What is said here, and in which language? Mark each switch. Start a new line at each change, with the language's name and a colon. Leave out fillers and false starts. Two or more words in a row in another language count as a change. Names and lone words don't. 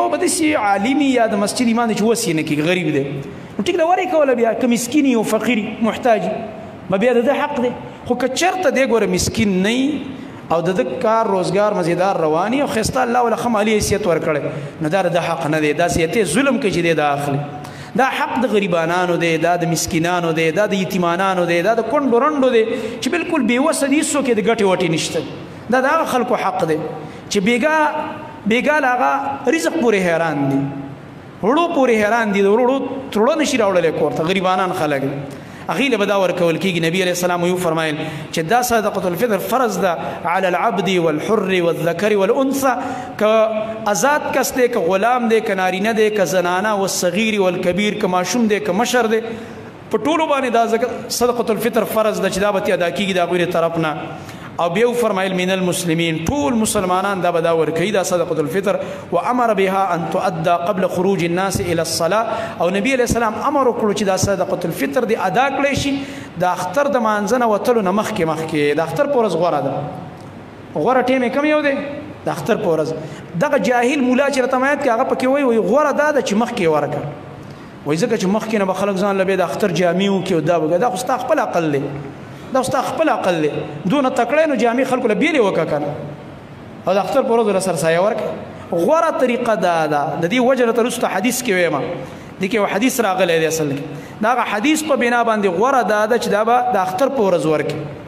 Pashto: به داسې عالمي یا د مسجد امام دی چې اوس یې نه کېږي غریب دی نو ټیک ده ورې کوله بیا که مسکین او فقیر محتاج به بیا د ده حق دی خو که چېرته دی ګوره مسکین نه او د کار روزګار مزیدار رواني او ښایسته الله وله ښه مالي حیثیت ورکړی نو دا د حق نه دی دا سیتې ظلم کوي چې دی دا اخلي دا حق د غریبانانو دی دا د مسکینانو دی دا د یتیمانانو دی دا د کونډو رنډو دی چې بالکل بېوسه دي هېڅوک یې د ګټې وټې نشته دا د هغه خلکو حق دی چې بېګا له هغه رزق پورې حیران دي وړو پورې حیران دي د وړو تړو نشي راوړلی کور ته غریبانان خلک دي هغې له به دا ورکول کېږي نبي
Arabic: علیه السلام
Pashto: ویو فرمایل چې دا
Arabic: صدقة الفطر
Pashto: فرض ده
Arabic: على العبد والحر والذکر والانثى
Pashto: که آزاد کس دی که غلام دی که نارینه دی که زنانه والصغیر والکبیر که ماشوم دی که مشر دی په ټولو باندې دا
Arabic: صدقة الفطر
Pashto: فرض ده چې دا به ادا کېږي د هغوی طرف نه او بیا فرمایل
Arabic: من المسلمین
Pashto: ټول مسلمانان دا به دا ورکوي دا
Arabic: صدقة الفطر وامر بها ان تؤدى قبل خروج الناس الى الصلاه
Pashto: او نبی
Arabic: علیه السلام
Pashto: امر وکړو چې دا
Arabic: صدقة الفطر
Pashto: دی ادا کړی شي د اختر د مانځه نه وتلو نه مخکې د اختر په ورځ غوره ده غوره ټیم یې کوم یو دی د اختر په ورځ دغه جاهل مولا چې راته مایت کې هغه پکې وایي غوره دا ده چې مخکې ورکړه وایي ځکه چې مخکې نه به خلک ځان له بیا د اختر جامې وکړي او دا وکړي دا خو ستا خپل عقل دی دا ستا خپل عقل دی دونه تکړی نو جامې خلکو له بیلې وکړه که نه او د اختر په ورځ له سرسایه ورکړه غوره طریقه دا ده د دې وجه نه تر وروسته حدیث کې ویم دې کې یو حدیث راغلی دی اصل کې د هغه حدیث په بنا باندې غوره دا ده چې دا به د اختر په ورځ ورکړي